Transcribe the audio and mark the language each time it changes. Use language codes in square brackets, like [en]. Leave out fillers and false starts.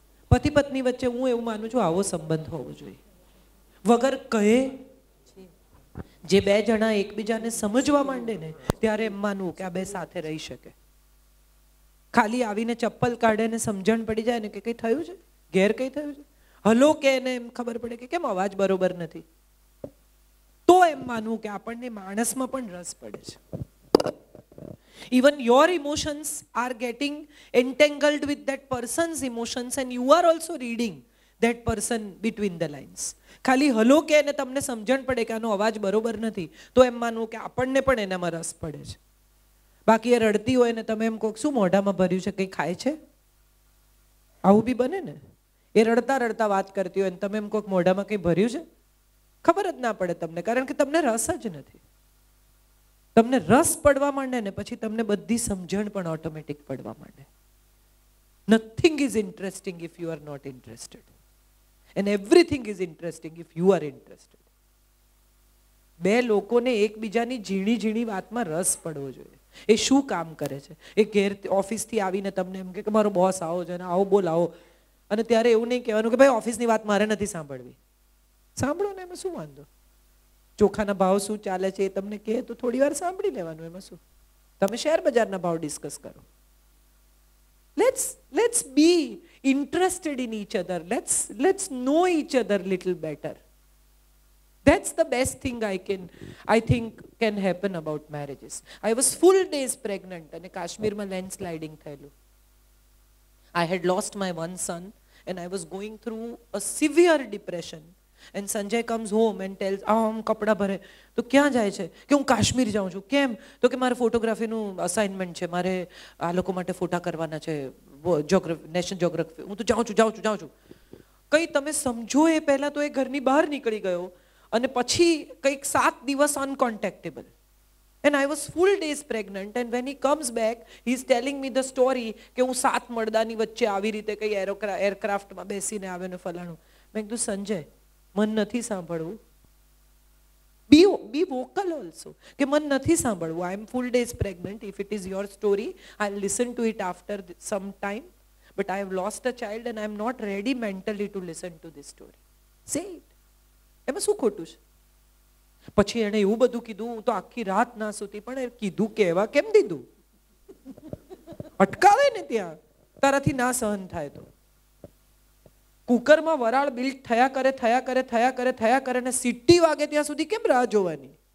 [gu] પતિ પત્ની વચ્ચે હું એવું માનું છું આવો સંબંધ હોવો જોઈએ. વગર કહે જે બે જણા એકબીજાને સમજવા માંડે ને ત્યારે એમ માનવું કે આ બે સાથે રહી શકે. ખાલી આવીને ચપ્પલ કાઢે ને સમજણ પડી જાય ને કે કંઈ થયું છે, ઘેર કંઈ થયું છે, હલો કે એને એમ ખબર પડે કે કેમ અવાજ બરોબર નથી, તો એમ માનવું કે આપણને માણસમાં પણ રસ પડે છે. [en] Even your emotions are getting entangled with that person's emotions and you are also reading that person between the lines. [gu] ખાલી હલો કે એને તમને સમજણ પડે કે આનો અવાજ બરોબર નથી તો એમ માનવું કે આપણને પણ એનામાં રસ પડે છે. બાકી એ રડતી હોય ને તમે એમ કહો શું મોઢામાં ભર્યું છે, કંઈ ખાય છે? આવું બી બને ને. એ રડતા રડતા વાત કરતી હોય ને તમે એમ કહો મોઢામાં કંઈ ભર્યું છે, ખબર જ ના પડે તમને, કારણ કે તમને રસ જ નથી. તમને રસ પડવા માંડે ને પછી તમને બધી સમજણ પણ ઓટોમેટિક પડવા માંડે. [en] Nothing is interesting if you are not interested and everything is interesting if you are interested. [gu] બે લોકોને એકબીજાની ઝીણી ઝીણી વાતમાં રસ પડવો જોઈએ. એ શું કામ કરે છે, એ ઘેર ઓફિસથી આવીને તમને એમ કે મારો બોસ આવો છે ને આવો બોલાવો, અને ત્યારે એવું નહીં કહેવાનું કે ભાઈ ઓફિસની વાત મારે નથી સાંભળવી. સાંભળો ને, એમાં શું વાંધો? ચોખાના ભાવ શું ચાલે છે એ તમને કહે તો થોડી વાર સાંભળી લેવાનું, એમાં શું? તમે શેર બજારના ભાવ ડિસ્કસ કરો. [en] Let's be interested in each other. Let's know each other little better. That's the best thing I think can happen about marriages. I was full days pregnant and Kashmirમાં landsliding થયેલું. I had lost my one son and I was going through a severe depression. And Sanjay comes home and tells, [gu] આમ કપડા ભરે તો ક્યાં જાય છે કે હું કાશ્મીર જાઉં છું. કેમ? તો કે મારે ફોટોગ્રાફીનું અસાઇનમેન્ટ છે, મારે આ લોકો માટે ફોટા કરવાના છે, નેશનલ જ્યોગ્રાફી. હું તો જાઉં છું. કંઈ તમે સમજો એ પહેલાં તો એ ઘરની બહાર નીકળી ગયો અને પછી કંઈક 7 દિવસ અનકોન્ટેક્ટેબલ. [en] And I was full days pregnant and when he comes back he is telling me the story [gu] કે હું 7 મળદાની વચ્ચે આવી રીતે કંઈ એરક્રાફ્ટમાં બેસીને આવ્યો ને ફલાણું. મેં કીધું સંજય મન નથી સાંભળવું. [en] Be vocal also [gu] કે મન નથી સાંભળવું. [en] I am full days pregnant. If it is your story I'll listen to it after some time, but I have lost a child and I am not ready mentally to listen to this story. Say it. [gu] એમાં શું ખોટું છે? પછી એણે એવું બધું કીધું, હું તો આખી રાત ના સૂતી, પણ એ કીધું કેવા કેમ દીધું? અટકાવે ને ત્યાં, તારાથી ના સહન થાય તો. કુકરમાં વરાળ બિલ્ટ થયા કરે ને સીટી વાગે ત્યાં સુધી કેમ રાહ જોવાની?